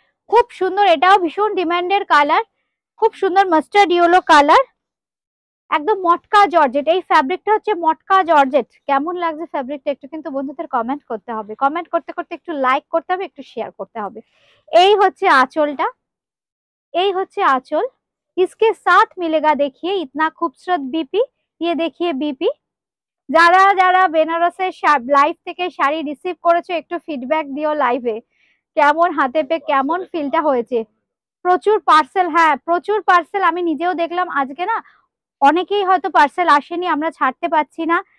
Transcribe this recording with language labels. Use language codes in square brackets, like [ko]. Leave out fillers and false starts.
[bn] খুব সুন্দর, এটাও ভীষণ ডিমান্ডের কালার, খুব সুন্দর মাস্টার্ড ইয়েলো কালার, একদম মটকা জর্জেট। এই ফ্যাব্রিকটা হচ্ছে মটকা জর্জেট। কেমন লাগছে ফ্যাব্রিকটা একটু কিন্তু বন্ধুদের কমেন্ট করতে হবে, কমেন্ট করতে করতে একটু লাইক করতে হবে, একটু শেয়ার করতে হবে। এই হচ্ছে আঁচলটা, এই হচ্ছে [hi] आंचल, इसके साथ मिलेगा देखिए इतना खूबसूरत बीपी। ये देखिए बीपी। [bn] যারা যারা বেনারসের লাইভ থেকে শাড়ি রিসিভ করেছো একটু ফিডব্যাক দিও লাইভে, কেমন হাতে পেয়ে কেমন ফিলটা হয়েছে। প্রচুর পার্সেল, হ্যাঁ প্রচুর পার্সেল, আমি নিজেও দেখলাম আজকে না, অনেকেই হয়তো পার্সেল আসেনি, আমরা ছাড়তে পারছি না।